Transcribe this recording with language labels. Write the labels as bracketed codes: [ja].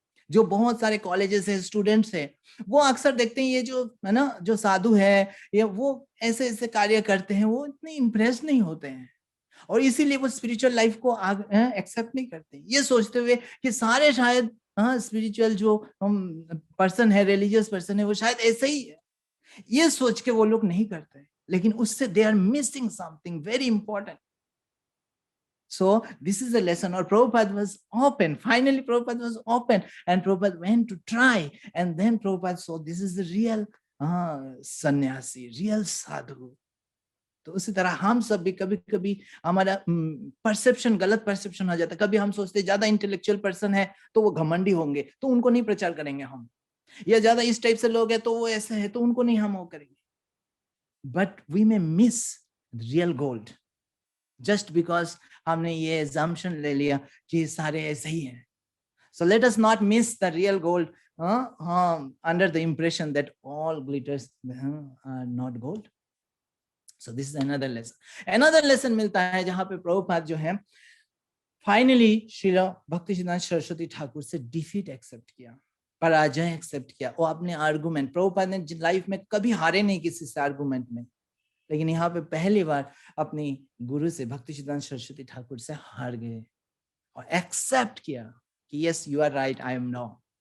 [hi] जो बहुत सारे कॉलेजेस है, स्टूडेंट्स है, वो अक्सर देखते हैं ये जो है ना, जो साधु है या वो ऐसे ऐसे कार्य करते हैं, वो इतने इम्प्रेस नहीं होते हैं और इसीलिए वो स्पिरिचुअल लाइफ को एक्सेप्ट नहीं करते, ये सोचते हुए कि सारे शायद स्पिरिचुअल जो पर्सन है, रिलीजियस पर्सन है, वो शायद ऐसे ही है, ये सोच के वो लोग नहीं करते, लेकिन उससे [en] They are missing something very important. So this is a lesson. Or Prabhupada was open. Finally, Prabhupada was open, and Prabhupada went to try. And then Prabhupada saw this is the real sannyasi, real sadhu. [hi] तो उसी तरह हम सब भी कभी कभी हमारा perception, गलत परसेप्शन हो जाता है. कभी हम सोचते हैं ज्यादा इंटेलेक्चुअल पर्सन है तो वो घमंडी होंगे, तो उनको नहीं प्रचार करेंगे हम, या ज्यादा इस टाइप से लोग हैं तो वो ऐसे है तो उनको नहीं हम वो करेंगे. [en] but we may miss real gold just because [hi] हमने ये assumption ले लिया कि सारे ऐसे ही हैं. [en] So let us not miss the real gold under the impression that all glitters are not gold. So this is another lesson. Another lesson [hi] मिलता है जहाँ पे प्रभुपाद जो है फाइनली श्रील भक्तिसिद्धांत सरस्वती ठाकुर से डिफीट एक्सेप्ट किया, पराजय एक्सेप्ट किया. वो अपने आर्गुमेंट, प्रभुपाद ने लाइफ में कभी हारे नहीं किसी से आर्गुमेंट में, लेकिन यहाँ पे पहली बार अपनी गुरु से, भक्तिसिद्धांत सरस्वती ठाकुर से हार गए और एक्सेप्ट किया कि [en] Yes you are right, I am wrong.